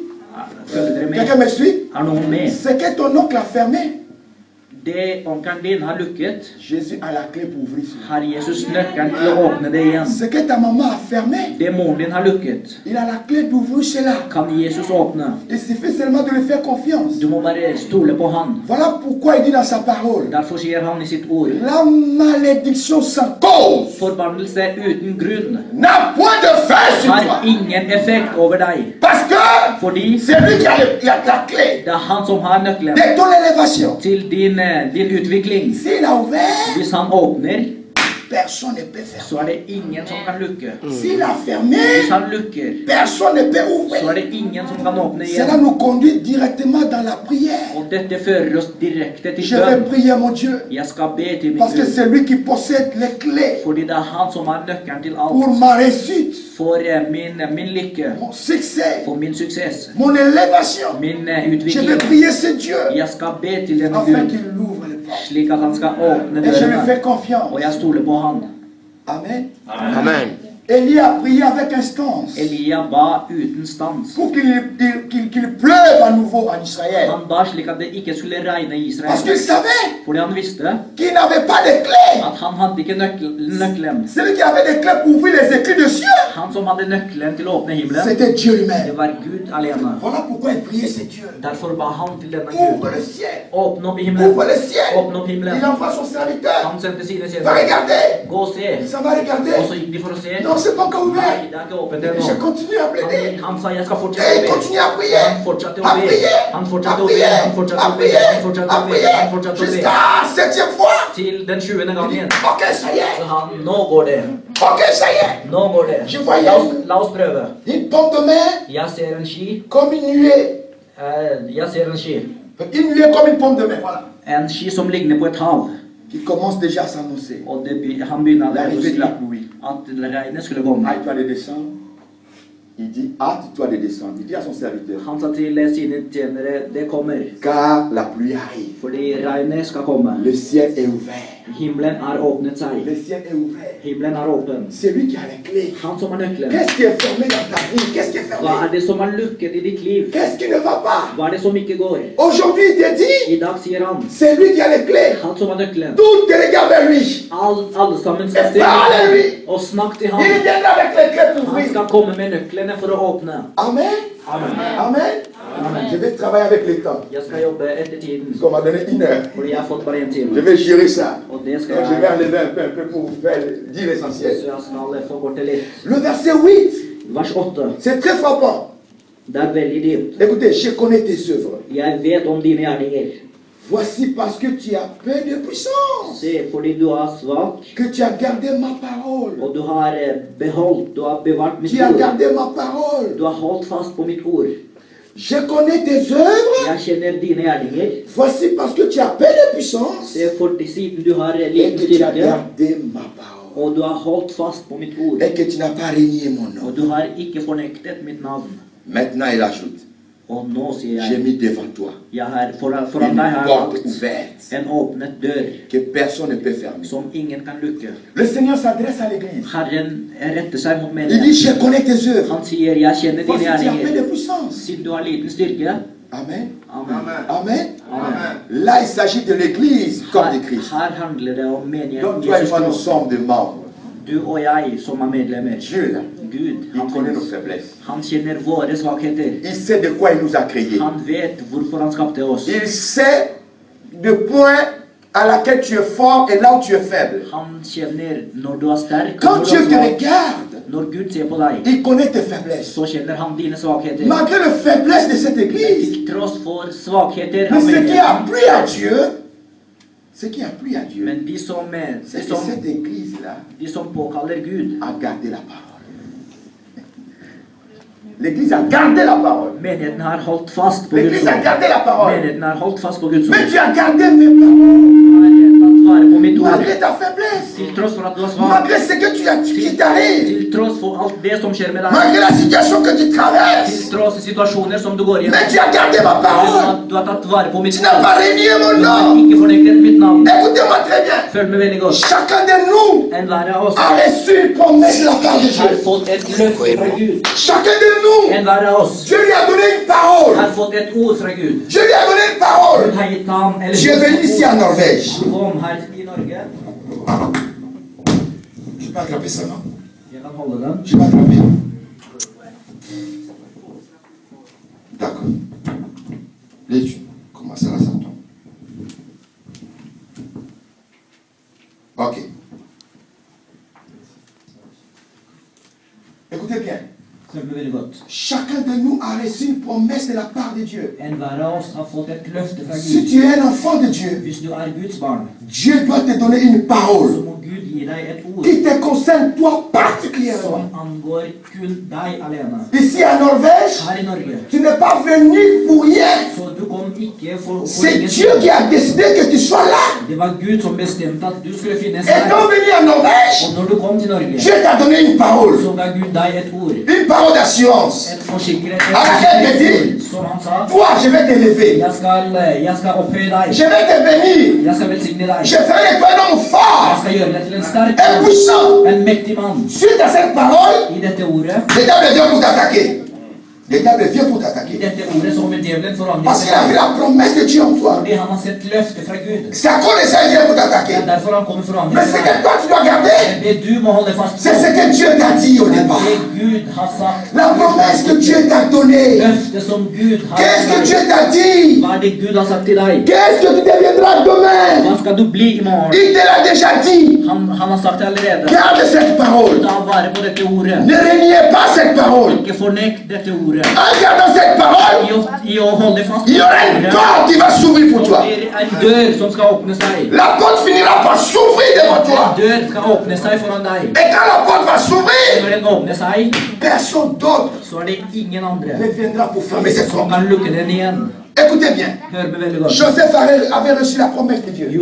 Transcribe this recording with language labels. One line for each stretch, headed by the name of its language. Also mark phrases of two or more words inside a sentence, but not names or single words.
Swedish: Följer du med?
French: Quelqu'un me suit?
Swedish: Är någon med?
French: Ce que ton oncle a fermé,
Swedish: Det onkeln din har luckat,
French: Jésus a la clé pour ouvrir cela.
Swedish: har Jesus nyckeln till att öppna det igen.
French: Ce que ta maman a fermé,
Swedish: Det mor din har luckat,
French: il a la clé d'ouvrir cela.
Swedish: kan Jesus öppna.
French: Il suffit seulement de lui faire confiance.
Swedish: Du må bara stola på han.
French: Voilà pourquoi il dit dans sa parole,
Swedish: Därför säger han i sitt ord.
French: la malédiction sans cause
Swedish: Förbannelse utan grund
French: n'a point de fait sur
Swedish: har
French: toi.
Swedish: ingen effekt över dig.
French: Parce que
Swedish: Fordi
French: c'est lui qui a la clé
Swedish: det är han som har nyckeln
French: de ton élévation.
Swedish: till din utveckling.
French: S'il a ouvert,
Swedish: Hvis han öppnar
French: personne ne peut faire.
Swedish: så är det ingen som kan lucka.
French: S'il a fermé,
Swedish: Hvis han luckar
French: personne ne peut
Swedish: så
French: ouvrir.
Swedish: är det ingen som kan öppna
French: Cela
Swedish: igen.
French: nous conduit directement dans la prière.
Swedish: Och detta för oss direkt till
French: Je vais
Swedish: bön.
French: prier mon Dieu.
Swedish: Jag ska be till min
French: Parce que
Swedish: Gud.
French: c'est lui qui possède les clés
Swedish: Fordi det är han som har nyckeln till
French: pour
Swedish: allt.
French: ma réussite,
Swedish: För min lycka,
French: mon succès,
Swedish: för min success,
French: mon élévation.
Swedish: min
French: Je vais
Swedish: utveckling.
French: prier ce Dieu
Swedish: Jag ska be till den
French: afin
Swedish: Gud.
French: qu'il ouvre les portes.
Swedish: Slik att han ska öppna
French: Et je lui
Swedish: dörrarna.
French: fais confiance.
Swedish: Och jag stolar på han.
French: Amen.
Swedish: Amen.
French: Élie a prié avec instance
Swedish: Elia ba utan stans.
French: pour qu'il pleuve à nouveau en Israël.
Swedish: Han ba slik att det icke skulle regna i
French: Parce qu'il
Swedish: Israel.
French: savait
Swedish: Fordi han visste
French: qu'il n'avait pas de clés.
Swedish: att han hade icke nyckeln.
French: Celui qui avait des clés pour ouvrir les écrits de cieux,
Swedish: Han som hade nyckeln till att öppna himlen,
French: c'était Dieu
Swedish: det
French: lui-même.
Swedish: var Gud alena.
French: Voilà pourquoi il priait ce Dieu.
Swedish: Därför ba han till denna
French: Ouvre
Swedish: Gud.
French: le ciel.
Swedish: Öppna upp i himlen.
French: Ouvre le ciel.
Swedish: Öppna upp himlen.
French: Il envoie son serviteur.
Swedish: Han sände sina
French: Va
Swedish: tjänare.
French: regarder.
Swedish: Gå och se.
French: Ça va regarder.
Swedish: Och så gick de för att se.
French: Non, c'est pas encore ouvert.
Swedish: Nej, det är inte öppet
French: Et je
Swedish: ännu.
French: continue à plaider.
Swedish: Han sa jag ska fortsätta
French: Et
Swedish: att
French: il
Swedish: be.
French: continue à prier.
Swedish: Han fortsatte
French: À
Swedish: att be.
French: prier.
Swedish: Han
French: À
Swedish: fortsatte att be.
French: prier.
Swedish: Han fortsatte
French: À
Swedish: att be.
French: prier.
Swedish: Han fortsatte
French: À
Swedish: att be.
French: prier.
Swedish: Han fortsatte att be.
French: Jusqu'à la 7e fois.
Swedish: Till den 20:e gången.
French: Ok, ça y
Swedish: Så
French: est.
Swedish: han, nå går det.
French: Ok, ça y est.
Swedish: Nå går det.
French: Je voyais
Swedish: La oss pröva.
French: une pomme de main
Swedish: Jag ser en sky.
French: comme une nuée.
Swedish: Jag ser en sky.
French: Une nuée comme une pomme de main, voilà.
Swedish: En sky som ligger på ett hav.
French: Qui commence déjà à s'annoncer.
Swedish: Och han begynnade
French: L'arrivée de la
Swedish: att
French: pluie.
Swedish: regnet skulle komma.
French: Hâte-toi de descendre. Il dit, hâte-toi de descendre. Il dit à son serviteur,
Swedish: Han sa till sina tjänare, det kommer.
French: car la pluie arrive.
Swedish: Fordi regnet ska komma.
French: Le ciel est ouvert.
Swedish: Himlen har öppnat sig.
French: Le ciel est ouvert.
Swedish: Himlen har öppen.
French: C'est lui qui a les clés.
Swedish: Han som har nyckeln.
French: Qu'est-ce qui est fermé dans ta vie? Qu'est-ce qui est
Swedish: Vad
French: fermé?
Swedish: är det som har luckat i ditt liv?
French: Qu'est-ce qui ne va pas?
Swedish: Vad är det som icke går?
French: Aujourd'hui, il te dit,
Swedish: Idag säger han,
French: c'est lui qui a les clés.
Swedish: han som har nyckeln.
French: Tout te regarde vers lui.
Swedish: Allesammans ska
French: Et parle à lui.
Swedish: se och snacka till
French: Il
Swedish: han.
French: viendra avec les clés pour
Swedish: Han
French: ouvrir.
Swedish: ska komma med nycklarna för att öppna.
French: Amen.
Swedish: Amen. Amen.
French: Je vais travailler avec le temps.
Swedish: Jag ska jobba efter tiden.
French: Parce qu'on m'a donné 1 heure.
Swedish: Fordi jag har fått bara en timme.
French: Je vais gérer ça.
Swedish: Och det ska
French: Donc je vais enlever un peu pour vous faire dire
Swedish: Så
French: l'essentiel.
Swedish: jag ska få bort det lite.
French: Le verset 8,
Swedish: Vers 8.
French: c'est très frappant.
Swedish: Det är väldigt djupt.
French: Écoutez, je connais tes œuvres.
Swedish: Jag vet om dina gärningar.
French: Voici parce que tu as peu de puissance
Swedish: Se, fordi du är svag.
French: que tu as gardé ma parole.
Swedish: Och du har behållit, du har bevarat mitt
French: Tu as
Swedish: ord.
French: gardé ma parole.
Swedish: Du har hållit fast på mitt ord.
French: Je connais tes œuvres.
Swedish: Jag känner dina gärningar.
French: Voici parce que tu as peu de puissance
Swedish: Se, för siden du har
French: et
Swedish: liten
French: que tu as
Swedish: styrka.
French: gardé ma parole.
Swedish: Och du har hållit fast på mitt ord.
French: Et que tu n'as pas renié mon
Swedish: Och
French: nom.
Swedish: du har icke förnektat mitt namn.
French: Maintenant, il ajoute,
Swedish: Och nu säger
French: j'ai
Swedish: jag,
French: mis devant toi
Swedish: jag har foran
French: une
Swedish: dig har
French: porte
Swedish: lagt
French: ouverte
Swedish: en öppnad dörr
French: que personne ne peut fermer.
Swedish: som ingen kan lucka.
French: Le Seigneur s'adresse à l'église.
Swedish: Herren rättar sig mot
French: Il
Swedish: människan.
French: dit, je connais tes œuvres.
Swedish: Han säger, jag känner
French: Voici,
Swedish: dina
French: tu as peu
Swedish: gärningar.
French: de puissance.
Swedish: Siden du har liten styrka.
French: Amen.
Swedish: Amen.
French: Amen.
Swedish: Amen.
French: Là, il s'agit de l'église comme de Christ.
Swedish: Här handlar det om menigheten
French: Donc, toi et
Swedish: Jesus
French: moi, nous
Swedish: kropp.
French: sommes des membres.
Swedish: Du och jag som är medlemmar.
French: Dieu, là,
Swedish: Gud,
French: il
Swedish: han
French: connaît nos
Swedish: finns.
French: faiblesses.
Swedish: Han känner våra svagheter.
French: Il sait de quoi il nous a créés.
Swedish: Han vet varför han skapade oss.
French: Il sait le point à laquelle tu es fort et là où tu es faible.
Swedish: Han känner när du är stark och
French: Quand
Swedish: när
French: Dieu
Swedish: du
French: te
Swedish: är svag.
French: regarde,
Swedish: När Gud ser på dig
French: il connaît tes faiblesses.
Swedish: så känner han dina svagheter.
French: Malgré les faiblesses de cette église,
Swedish: Till trots för svagheter
French: mais
Swedish: av
French: ce qui a
Swedish: människan.
French: plu à Dieu, ce qui a plu à Dieu,
Swedish: Men de som,
French: c'est que cette église-là
Swedish: de som påkallar Gud,
French: a gardé la parole. L'église a gardé la parole.
Swedish: menigheten har hållit fast på Guds
French: L'église a
Swedish: ord.
French: gardé la parole.
Swedish: Menigheten har hållit fast på Guds ord.
French: Mais tu as gardé mes paroles.
Swedish: Har tagit vara på mitt ord.
French: Malgré ta faiblesse.
Swedish: Till trots för att du är svag.
French: Malgré ce que qui t'arrive.
Swedish: Till trots för allt det som sker med dig.
French: Malgré la situation que tu
Swedish: Till
French: traverses.
Swedish: trots situationer som du går igenom.
French: Mais tu as gardé ma parole.
Swedish: Du har tagit vara på mitt
French: Tu n'as
Swedish: ord.
French: pas renié mon
Swedish: Du har
French: nom.
Swedish: icke förnekat mitt namn.
French: Écoutez-moi très bien.
Swedish: Följ mig väldigt gott.
French: Chacun de nous
Swedish: En var av oss
French: a reçu une promesse de la part de
Swedish: har
French: Dieu.
Swedish: fått ett löfte från Gud.
French: Chacun de nous,
Swedish: En var av oss
French: Dieu lui a donné une parole.
Swedish: har fått ett ord från Gud.
French: Dieu lui a donné une parole.
Swedish: Gud har gett namn eller
French: Je est venu ici en Norvège.
Swedish: Han kom här i Norge.
French: Je peux attraper ça, non?
Swedish: Jag kan hålla den.
French: Je peux attraper. D'accord. L'étude. Comment ça là, ça tombe? Ok. Écoutez bien.
Swedish: Följ mig väldigt gott.
French: Chacun de nous a reçu une promesse de la part de Dieu.
Swedish: En var av oss har fått ett löfte från
French: Si
Swedish: Gud.
French: tu es un enfant de Dieu,
Swedish: Hvis du är Guds barn
French: Dieu doit te donner une
Swedish: så
French: parole
Swedish: må Gud ge dig ett ord
French: qui te concerne toi particulièrement.
Swedish: som angår kun dig alena.
French: Ici à Norvège,
Swedish: Här i Norge.
French: tu n'es pas venu pour rien.
Swedish: Så du kom icke för
French: C'est Dieu qui a décidé que tu sois là.
Swedish: Det var Gud som bestämde att du skulle finnas
French: Étant
Swedish: här.
French: venu à Norvège,
Swedish: Och när du kom till Norge
French: Dieu t'a donné une parole.
Swedish: så gav Gud dig ett ord.
French: Une parole d'assurance.
Swedish: Ett försäkrat
French: Arrête,
Swedish: som han sa.
French: Toi, je vais t'élever.
Swedish: Jag ska upphöja dig.
French: Je vais te bénir.
Swedish: Jag ska välsigna dig.
French: Je ferai de toi un homme
Swedish: Jag
French: fort,
Swedish: ska göra dig till en stark
French: un
Swedish: man.
French: puissant.
Swedish: En mäktig man.
French: Suite à cette parole,
Swedish: I detta ordet.
French: le diable vient pour t'attaquer. Le diable vient pour
Swedish: I
French: t'attaquer.
Swedish: detta ordet så kommer djävulen förvandla
French: Parce qu'il a vu
Swedish: sig.
French: la promesse de Dieu en toi.
Swedish: Det han har sett löfte från Gud.
French: C'est à cause de ça qu'il vient pour
Swedish: Det
French: t'attaquer.
Swedish: är därför han kommer förvandla
French: Mais c'est que
Swedish: sig.
French: toi, tu dois garder.
Swedish: Det du må hålla fast på.
French: C'est ce que Dieu t'a dit au
Swedish: Men
French: départ.
Swedish: det Gud har sagt.
French: La promesse que Dieu t'a donnée.
Swedish: Löfte som Gud har
French: Qu'est-ce que Dieu
Swedish: sagt.
French: t'a dit?
Swedish: Vad är det Gud har sagt till dig?
French: Qu'est-ce que tu deviendras demain?
Swedish: Vad ska du bli imorgon?
French: Il te l'a déjà dit.
Swedish: Han har sagt det allerede.
French: Garde cette parole.
Swedish: Ta vara på detta ordet.
French: Ne reniez pas cette parole.
Swedish: Icke förnek detta ordet.
French: En gardant cette parole,
Swedish: I att hålla fast
French: il y aura une porte qui va s'ouvrir pour toi.
Swedish: Det är en dörr som ska öppna sig.
French: La porte finira par s'ouvrir devant toi.
Swedish: En dörr ska öppna sig föran dig.
French: Et quand la porte va s'ouvrir,
Swedish: När den öppnar sig
French: personne d'autre
Swedish: så är det ingen andra
French: ne viendra pour fermer cette
Swedish: som
French: porte.
Swedish: kan lucka den igen.
French: Écoutez bien.
Swedish: Hör mig väldigt gott.
French: Joseph avait reçu la promesse de Dieu.